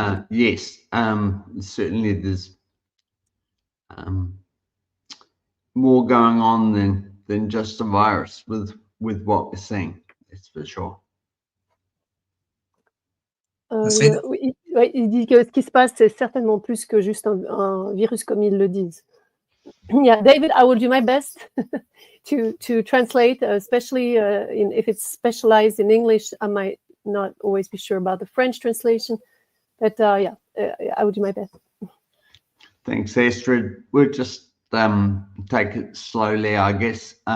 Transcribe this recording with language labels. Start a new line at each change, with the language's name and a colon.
English: Yes, certainly there's more going on than just a virus with what we're seeing, that's for sure.
French: Oui, il dit que ce qui se passe, c'est certainement plus que juste un virus comme ils le disent.
English: Yeah, David, I will do my best to translate, especially if it's specialized in English. I might not always be sure about the French translation, but yeah, I will do my best. Thanks, Astrid. We'll just take it slowly, I guess.